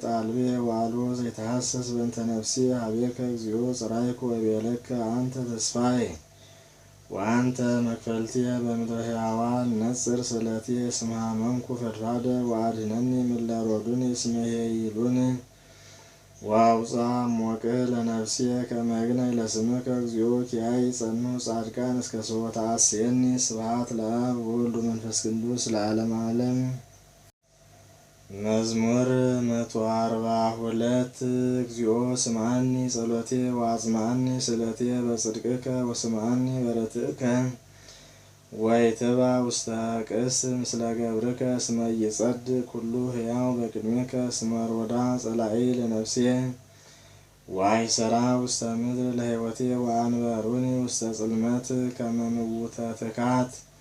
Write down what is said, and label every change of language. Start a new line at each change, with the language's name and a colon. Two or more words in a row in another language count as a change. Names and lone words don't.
Geez: አልቤ ወአልቦ ዘይተሐሰስ በእንተ ነፍስየ ሀቤከ እግዚኦ ጽራይኩ ወቤለከ አንተ ተስፋዬ ወአንተ መክፈልትየ በምድረ ሕያዋን ነጽር ስእለትየ እስመ ሀመምኩ ፈድፋደ ወአድኅነኒ እምእለ ሮዱኒ እስመ ይሄይሉኒ ወአውፅአ እምወቅህ ለነፍስየ ከመ እግነይ ለስምከ እግዚኦ ኪያይ ጸንሑ ጻድቃን እስከ ሶበ ተአስየኒ ስብሐት ለአብ ወወልድ ወመንፈስ ቅዱስ ለዓለመ ዓለም። መዝሙር 142 እግዚኦ ስምዓኒ ጸሎቴ ወአጽምዓኒ ስእለትየ በጽድቅከ ወስምዓኒ በርትዕከ ወይትባ ውስተ ቅድስት ምስለ ገብርከ እስመ ይጸድቅ ኩሉ ሕያው በቅድሜከ እስመ ሮዳ ጸላኢ ለነፍስየ ወአይሰራ ውስተ ምድር ለሕይወትየ ወአንበሩኒ ውስተ ጽልመት ከመ ምውተ ትካት